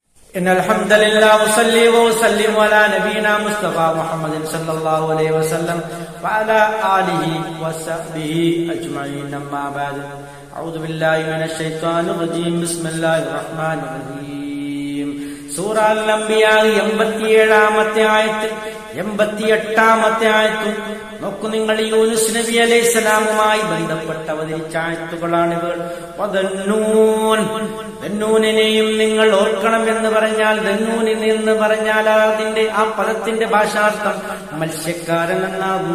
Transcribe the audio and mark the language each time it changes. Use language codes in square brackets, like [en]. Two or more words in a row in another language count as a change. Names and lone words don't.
[ar] إن الحمد لله وصلي وسلم على نبينا مصطفى محمد صلى الله عليه وسلم وعلى آله وصحبه أجمعين أما بعد أعوذ بالله من الشيطان الرجيم بسم الله الرحمن الرحيم [ml] സൂറ അൽ-അംബിയാ 87-ാമത്തെ ആയത്ത് 88-ാമത്തെ ആയത്ത് നോക്കൂ നിങ്ങൾ. യൂനുസ് [ar] نبي عليه السلام [ml] ബന്ധപ്പെട്ട അവതരിച്ച ആയത്തുകളാണിവർ. ദന്നൂനെയും നിങ്ങൾ ഓർക്കണം എന്ന് പറഞ്ഞാൽ, ദന്നൂനിൽ എന്ന് പറഞ്ഞാൽ അതിന്റെ ആ പദത്തിന്റെ ഭാഷാർത്ഥം മത്സ്യക്കാരൻ എന്നാകും.